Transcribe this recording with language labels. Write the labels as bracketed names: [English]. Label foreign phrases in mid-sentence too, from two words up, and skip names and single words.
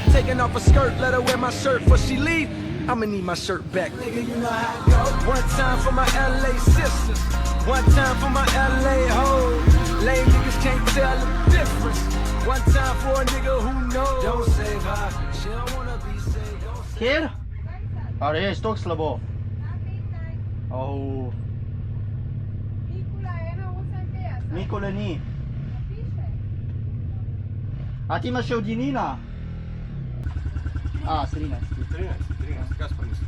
[English] Taking off her skirt, let her wear my shirt before she leave. I'ma need my shirt back. Nigga, you know how it goes. One time for my LA sisters. One time for my LA hoes. Lame niggas can't tell the difference. One time for a nigga who knows. Don't save her. She don't wanna be saved. Don't save [Slovenian] Kjer? A res, toliko slabo. Oh. Nikula je Nikole ni. A ti imaš še od Janina? A, 13. 13, kaj pa mislim?